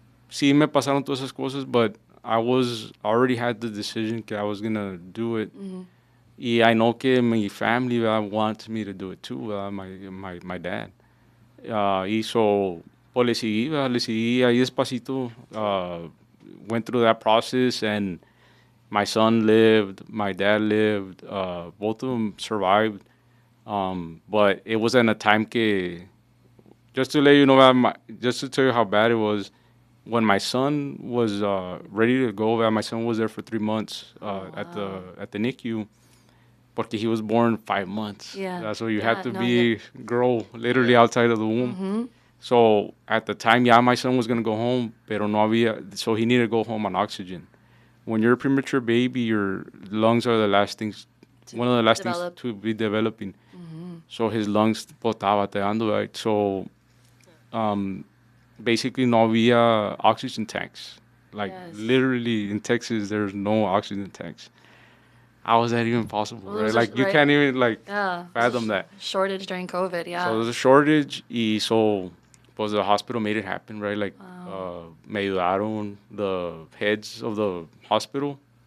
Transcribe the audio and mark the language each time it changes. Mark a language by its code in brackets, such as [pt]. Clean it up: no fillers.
[es] Sí me pasaron todas esas cosas, [en] but I already had the decision that I was gonna do it. Y I know que my family wants me to do it too, my dad. [es] Y so, pues le seguí ahí despacito. [en] Went through that process, and my son lived, my dad lived, both of them survived. But it was in a time que, just to let you know, just to tell you how bad it was, when my son was ready to go, my son was there for 3 months at the NICU. Porque he was born 5 months. Yeah. So you Yeah, had to no, grow literally outside of the womb. So at the time, my son was going to go home, [es] pero no había, [en] so he needed to go home on oxygen. When you're a premature baby, your lungs are one of the last things to be developing. So his lungs [es] estaba bateando, [en] right? So basically [es] no había [en] oxygen tanks. Like literally in Texas, there's no oxygen tanks. How is that even possible, right? Like, you can't even, like, fathom that. Shortage during COVID, yeah. So there's a shortage, y so, pues, the hospital made it happen, right? Like, [es] me ayudaron, [en] the heads of the hospital.